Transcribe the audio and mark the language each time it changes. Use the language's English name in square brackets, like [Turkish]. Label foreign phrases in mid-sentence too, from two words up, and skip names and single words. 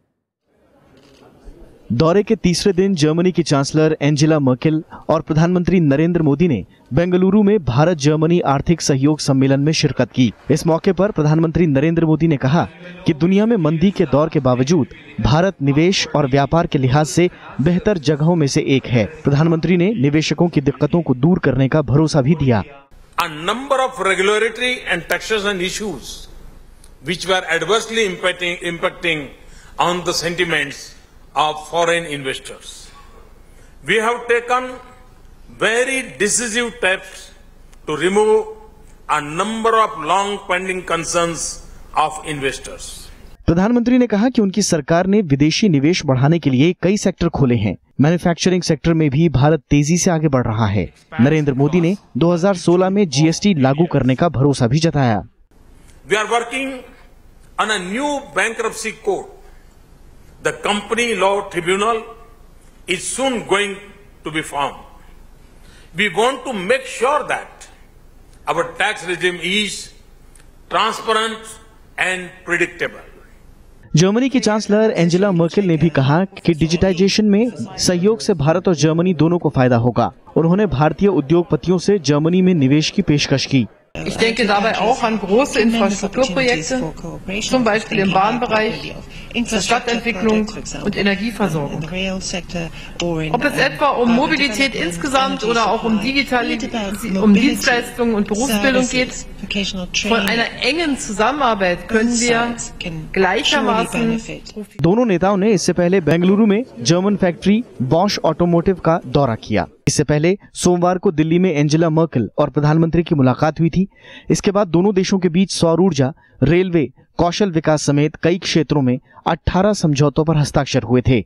[Hindi] दौरे के तीसरे दिन जर्मनी की चांसलर एंजेला मर्केल और प्रधानमंत्री नरेंद्र मोदी ने बेंगलुरु में भारत जर्मनी आर्थिक सहयोग सम्मेलन में शिरकत की। इस मौके पर प्रधानमंत्री नरेंद्र मोदी ने कहा कि दुनिया में मंदी के दौर के बावजूद भारत निवेश और व्यापार के लिहाज से बेहतर जगहों में से एक है। प्रधानमंत्री ने निवेशकों की दिक्कतों को दूर करने का भरोसा भी दिया। [English] A number of regulatory and taxation issues which were adversely impacting on the sentiments of foreign investors. We have taken very decisive steps to remove a number of long-pending concerns of investors. [Hindi] प्रधानमंत्री ने कहा कि उनकी सरकार ने विदेशी निवेश बढ़ाने के लिए कई सेक्टर खोले हैं। [English] manufacturing sector [Hindi] में भी भारत तेजी से आगे बढ़ रहा है। नरेंद्र मोदी ने 2016 में जीएसटी लागू करने का भरोसा भी जताया। [English] We are working on a new bankruptcy code. The Company Law Tribunal is soon going to be formed. We want to make sure that our tax regime is transparent and predictable. [Hindi] जर्मनी की चांसलर एंजेला मर्केल ने भी कहा कि डिजिटाइजेशन में सहयोग से भारत और जर्मनी दोनों को फायदा होगा। उन्होंने भारतीय उद्योगपतियों से जर्मनी में निवेश की पेशकश की। [German] Ich denke dabei auch an große Infrastrukturprojekte, zum Beispiel im Bahnbereich, der Stadtentwicklung und Energieversorgung. Ob es etwa um Mobilität insgesamt oder auch um Dienstleistungen und Berufsbildung geht, von einer engen Zusammenarbeit können wir gleichermaßen. [Hindi] दोनों नेताओं ने इससे पहले बेंगलुरु में जर्मन फैक्ट्री बॉश ऑटोमोटिव का दौरा किया। इससे पहले सोमवार को दिल्ली में एंजेला मर्केल और प्रधानमंत्री की मुलाकात हुई थी। इसके बाद दोनों देशों के बीच सौर ऊर्जा, रेलवे, कौशल विकास समेत कई क्षेत्रों में 18 समझौतों पर हस्ताक्षर हुए थे।